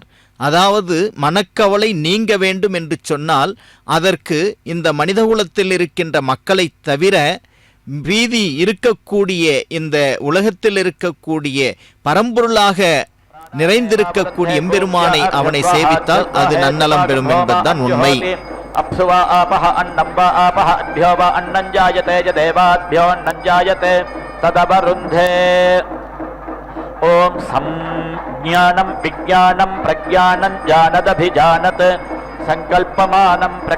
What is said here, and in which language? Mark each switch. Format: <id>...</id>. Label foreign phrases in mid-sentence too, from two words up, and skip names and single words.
<ta>அதாவது மனக்கவலை நீங்க வேண்டும் என்று சொன்னால் அதற்கு இந்த மனிதகுலத்தில் இருக்கின்ற மக்களை தவிர பிரீதி இருக்கக்கூடிய இந்த உலகத்தில் இருக்கக்கூடிய பரம்பொருளாக நிறைந்திருக்கக்கூடிய எம்பெருமானை அவனை சேவித்தால் அது நன்னலம் பெறும் என்பதுதான் உண்மை.</ta> <sa>अप्सुवा आपः अन्नं वा आपः अद्भ्यो वा अन्नं जायते च देवाद्भ्यो अन्नं जायते तदवरुन्धे. ॐ संज्ञानं विज्ञानं प्रज्ञानं जानदभिजानत् संकल्पमानं</sa>